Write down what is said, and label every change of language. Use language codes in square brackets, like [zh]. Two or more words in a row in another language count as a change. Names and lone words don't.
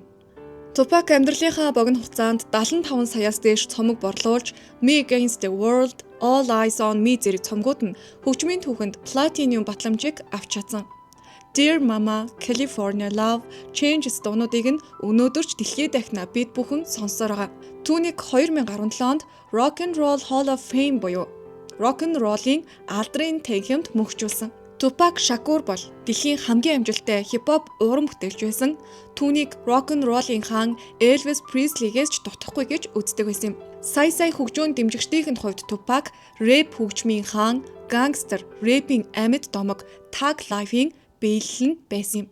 [mn] Тупак амьдралынхаа богино хугацаанд 75 саяас дээш цомог борлуулж, Me Against the World, All Eyes on Me зэрэг цомгууд нь хөгжмийн түүхэнд платинум батламжийг авч чадсан. Dear Mama, California Love, Changes дуунуудыг нь өнөөдөр ч дэлхийд дахина бид бүхэн сонссоор байгаа. Түүнийг 2017 онд Rock and Roll Hall of Fame буюу Rock and Roll-ийн алдрын танхимд мөнхжүүлсэн. Тупак Шакур бол дэлхийн хамгийн амжилттай хип-хоп уран бүтээлч байсан. Түүнийг Rock and Roll-ийн хаан Elvis Presley-гээс ч дутахгүй гэж үздэг байсан юм. Сая хөгжүүн дэмжигчдийн хувьд Тупак рэп хөгжмийн хаан, гангстер, рэпийн амьд домог, Tag Life-ийн биелэл нь байсан юм.